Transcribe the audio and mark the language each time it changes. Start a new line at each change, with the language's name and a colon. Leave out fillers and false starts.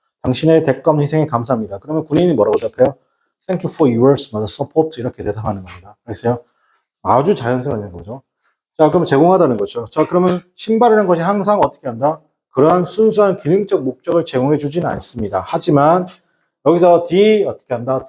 Korean: 당신의 대가 없는 희생에 감사합니다. 그러면 군인이 뭐라고 대답해요?
English: Thank you for your support
Korean: 이렇게 대답하는 겁니다. 그래서요. 아주 자연스러운 거죠. 자, 그럼 제공하다는 거죠. 자, 그러면 신발이라는 것이 항상 어떻게 한다? 그러한 순수한 기능적 목적을 제공해 주지는 않습니다. 하지만 여기서 D 어떻게 한다?